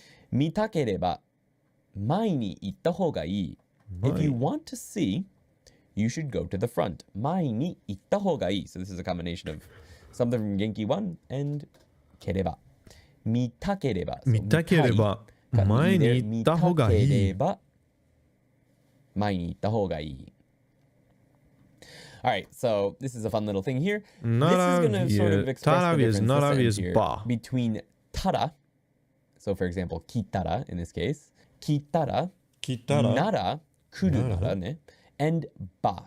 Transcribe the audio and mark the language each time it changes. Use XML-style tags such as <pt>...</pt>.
<ja>見たければ前に行った方がいい。</ja> <en>If you want to see, you should go to the front.</en> <ja>前に行った方がいい。</ja> <en>So this is a combination of something from Genki 1 and ければ。</en> <ja>見たければ。見たければ前に行った方がいい。前に行った方がいい。</ja> <en>All right, so this is a fun little thing here. This is going to sort of express the difference here between tara. So for example, kitara in this case. Kitara, nara, kuru nara, ne, and ba.</en>